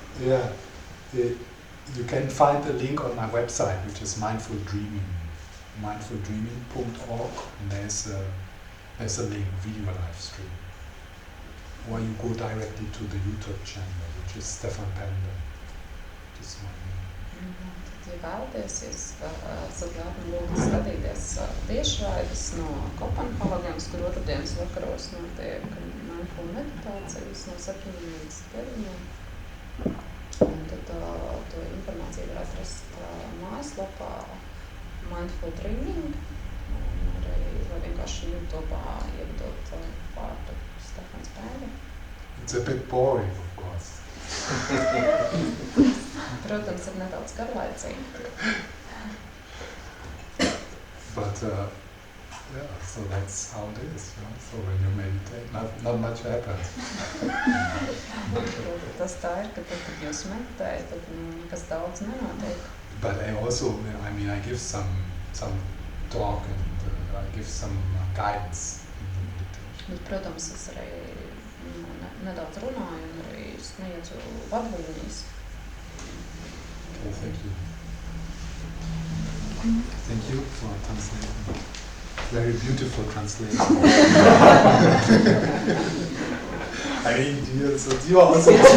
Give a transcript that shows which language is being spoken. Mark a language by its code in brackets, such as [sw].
[en] Yeah, you can find the link on my website, which is Mindful Dreaming, mindfuldreaming.org, and there's a link, video live stream. Or you go directly to the YouTube channel, which is Stefan Pender. This one. [lv] Tad, ja vēlaties, jūs esat labi lūgt skatīties tiešraides no Kopenhāgenes, kur otrdienas vakaros notiek mindful meditācijas no 7 līdz 9. Un tad to informāciju var atrast mājaslapā Mindful Dreaming, un arī vai vienkārši YouTube'ā ievadot vārdu Stefans Pender. [en] It's a bit boring, of course. [lv] Protams, ir nedaudz garlaicīgi. [en] But yeah, so that's how it is. You know? So when you meditate, not much happens. [lv] Tas tā ir, ka tad, kad jūs meditējat, tad nekas daudz nenotiek. [en] But I give some talk, and I give some guidance in the meditation. [lv] Bet, protams, es arī nedaudz runāju un arī sniedzu vadlīnijas. [en] Okay, thank you. Thank you for translating. Very beautiful translation. You are also.